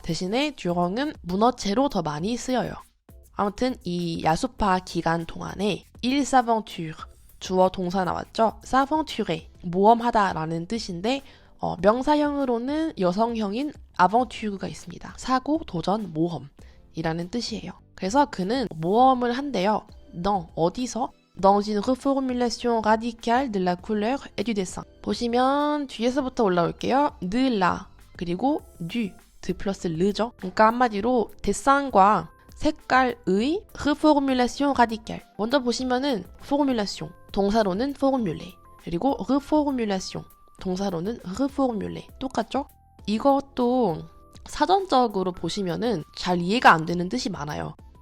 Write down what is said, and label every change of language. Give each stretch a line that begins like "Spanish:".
Korean: 대신에 durant은 문어체로 더 많이 쓰여요. 아무튼 이 야수파 기간 동안에
French: il s'aventure,
Korean: 주어 동사 나왔죠? s'aventurer, 모험하다라는 뜻인데 명사형으로는 여성형인 aventure가 있습니다. 사고, 도전, 모험이라는 뜻이에요. 그래서 그는 모험을 한대요. 어디서?
French: dans une reformulation radicale de la couleur et du dessin.
Korean: 보시면 뒤에서부터 올라올게요.
French: de la, 그리고 du,
Korean: 드 플러스 르죠. 그러니까 한마디로 데상과 색깔의
French: reformulation radicale.
Korean: 먼저 보시면은 formulation, 동사로는 formuler. 그리고 reformulation, 동사로는 reformuler. 똑같죠? 이것도 사전적으로 보시면은 잘 이해가 안 되는 뜻이 많아요.